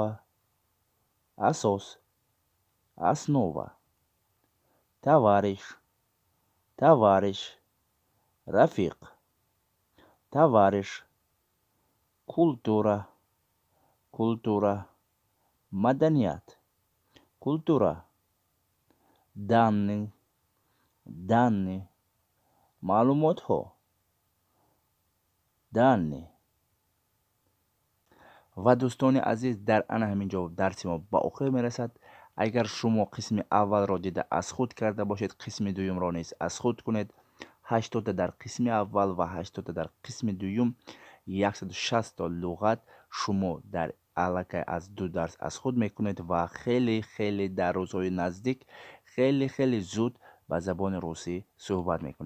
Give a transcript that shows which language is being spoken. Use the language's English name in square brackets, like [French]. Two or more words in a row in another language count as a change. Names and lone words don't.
[Russian] асос, основа, товарищ, товарищ, рафик, товарищ, культура, культура, маданият, культура, данный, данный, [Tajik] малумот хо, [Russian] данные. [Tajik] ва дӯстони азиз, дар ана ҳамин ҷо дарси мо ба охир мерасад. агар шумо қисми аввалро дида аз худ карда бошед, қисми дуюмро низ аз худ кунед. 80 та дар қисми аввал ва 80 та дар қисми дуюм, 160 та луғат шумо дар аллакай аз 2 дарс аз худ мекунед ва хеле дар рӯзҳои наздик хеле зуд ба забони русӣ суҳбат мекунед.